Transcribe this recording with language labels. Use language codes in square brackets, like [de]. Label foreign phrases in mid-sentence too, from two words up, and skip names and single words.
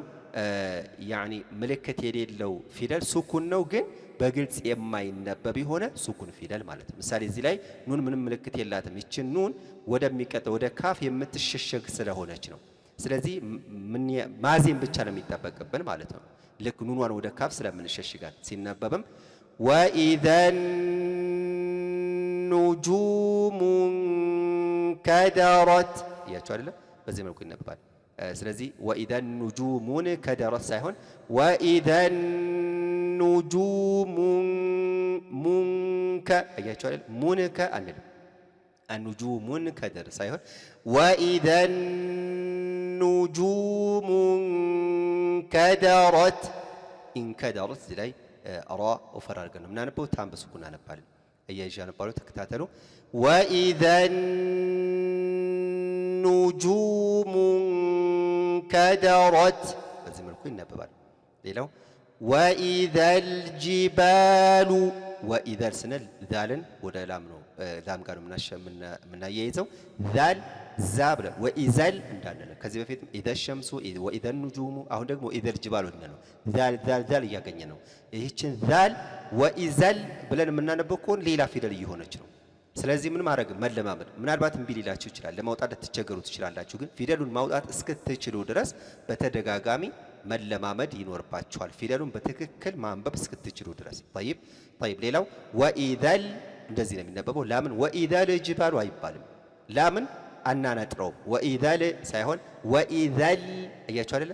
[am] ያኒ ምልክት የሌለው ፊደል ሱኩን ነው፣ ግን በግልጽ የማይነበብ የሆነ ሱኩን ፊደል ማለት ነው። ምሳሌ እዚህ ላይ ኑን ምንም ምልክት የላትም። ይችን ኑን ወደሚቀጥለው ወደ ካፍ የምትሸሸግ ስለሆነች ነው። ስለዚህ ማዜም ብቻ ነው የሚጠበቅብን ማለት ነው። ልክ ኑኗን ወደ ካፍ ስለምንሸሽጋት ሲነበብም [ar] وإذا النجوم [am] ከደረት እያችሁ አይደለም? በዚህ መልኩ ይነበባል። ስለዚህ [ar] وإذا النجوم [am] ከደረት ሳይሆን [ar] وإذا النجوم منك [am] አያችሁ አይደል? ሙንከ አንልም። [ar] النجوم كدر [am] ሳይሆን [ar] وإذا النجوم كدرت انكدرت [am] ላይ ራ ወፈር አድርገን ነው የምናነበው። ታም በሱኩን አነባለን። እያያነባሉ ተከታተሉ። [ar] وإذا النجوم كدرت [am] በዚህ መልኩ ይነበባል። ሌላው [ar] وإذا الجبال وإذا [am] ስንል ዛልን ወደ ላም ነው ላም ጋር ምናያይዘው ዛል ዛ ብለን ወኢዘል እንዳለን ከዚህ በፊት [ar] إذا الشمس وإذا النجوم [am] አሁን ደግሞ ኢዘ الجبال ነው ዛል ዛል ዛል እያገኘ ነው። ይህችን ዛል ወኢዘል ብለን የምናነበው ከሆነ ሌላ ፊደል እየሆነች ነው። ስለዚህ ምን ማድረግ መለማመድ። ምናልባት እምቢ ሊላችሁ ይችላል፣ ለማውጣት ልትቸገሩ ትችላላችሁ። ግን ፊደሉን ማውጣት እስክትችሉ ድረስ በተደጋጋሚ መለማመድ ይኖርባችኋል፣ ፊደሉን በትክክል ማንበብ እስክትችሉ ድረስ። طيب ሌላው ወኢዘል እንደዚህ ነው የሚነበበው። ላምን [ar] وإذا الجبال [am] አይባልም። ላምን አናነጥረው ወኢዘል ሳይሆን ወኢዘል አያችሁ አይደለ?